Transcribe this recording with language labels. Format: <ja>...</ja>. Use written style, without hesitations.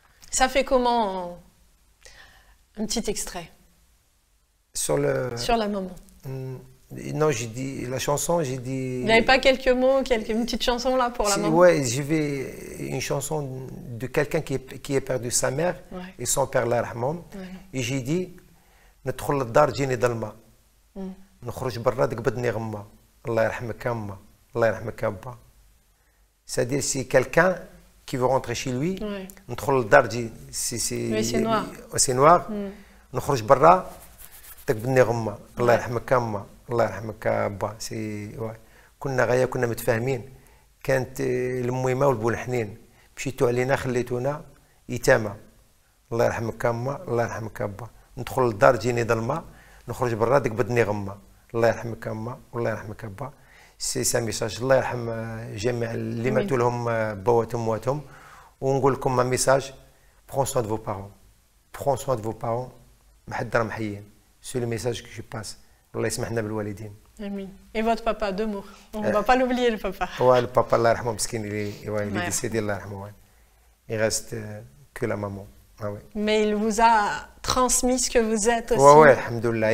<fr>Ça fait comment un petit extrait? Sur la maman. Non, j'ai dit la chanson, j'ai dit... Il n'y avait pas quelques mots, une petite chanson là pour la maman? Oui, j'ai une chanson de quelqu'un qui a perdu sa mère et son père, Allah yarhamhom. Et j'ai dit,</fr> <ar>ندخل للدار تجيني ظلمة نخرج برا تقبضني غمة الله يرحمك يا أما الله يرحمك يا أبا.</ar> <fr>C'est-à-dire, c'est quelqu'un qui veut rentrer chez lui,</fr> <ar>ندخل للدار</ar> <fr>c'est noir,</fr> <ar>نخرج برا تقبضني غمة الله يرحمك يا أما الله يرحمك يا أبا. كنا غاية كنا متفاهمين، كانت المهمة والبول حنين، مشيتوا علينا خليتونا يتامى الله يرحمك يا أما الله يرحمك يا أبا. ندخل للدار تجيني ظلمة نخرج برا تقبضني غمة الله يرحمك يا أما والله يرحمك يا أبا. سي ميساج. الله يرحم جميع اللي ماتوا لهم بواتهم واتهم، ونقول لكم</ar> <fr>un message: prends soin de vos parents,</fr> <ar>prends soin de vos parents، ما حد راه محيين.</ar> <fr>C'est le message que je passe.</fr> <ar>الله يسمحنا بالوالدين.</ar> <fr>Amin. Et votre papa, 2 mots. On ne va pas l'oublier, le papa. Ouais, le papa, Allah yarhamou, مسكين, il est décédé, Allah yarhamou. Il reste que la maman. Ah ouais. Mais il vous a transmis ce que vous êtes aussi. Oui, alhamdoulilah.</fr>